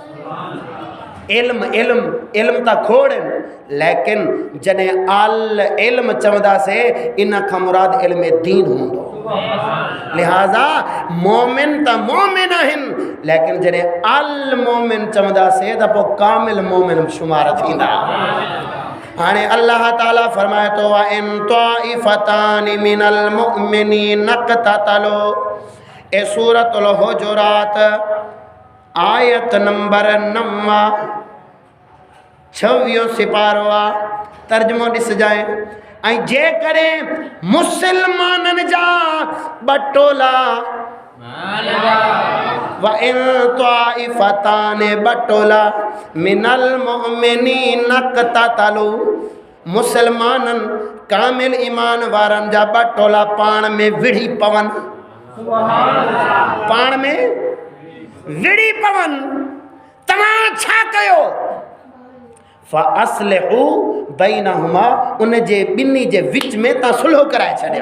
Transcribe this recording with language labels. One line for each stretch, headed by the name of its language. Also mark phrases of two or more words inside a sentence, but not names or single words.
Sindhi: इल्म त खोड़नि, लेकिन जॾहिं
Arabic: العلم
Sindhi: चवंदासीं इन खां मुराद इल्म दीन हूंदो। लिहाज़ा मोमिन त मोमिन आहिनि, लेकिन जॾहिं
Arabic: المؤمن
Sindhi: चवंदासीं त पोइ कामिल मोमिन शुमार थींदा। हाणे अल्लाह ताला फरमाए तो
Arabic: إن طائفتان من المؤمنين اقتتلوا.
Sindhi: ए सूरतुल हुजुरात आयत नंबर 9 26 सिपारो आ। तर्जुमो ॾिस जाए। ऐं जे करे मुसलमाननि जा बटोला
Arabic: و إن طائفتان
Sindhi: बटोला
Arabic: من المؤمنين اقتتلوا.
Sindhi: मुसलमाननि कामिल ईमान वारनि जा बटोला पाण में विढ़ी पवन, पाण में विढ़ी पवन। तव्हां छा कयो?
Arabic: فأصلحوا بينهما,
Sindhi: उन जे ॿिन्ही जे विच में तव्हां सुलह कराए छॾियो।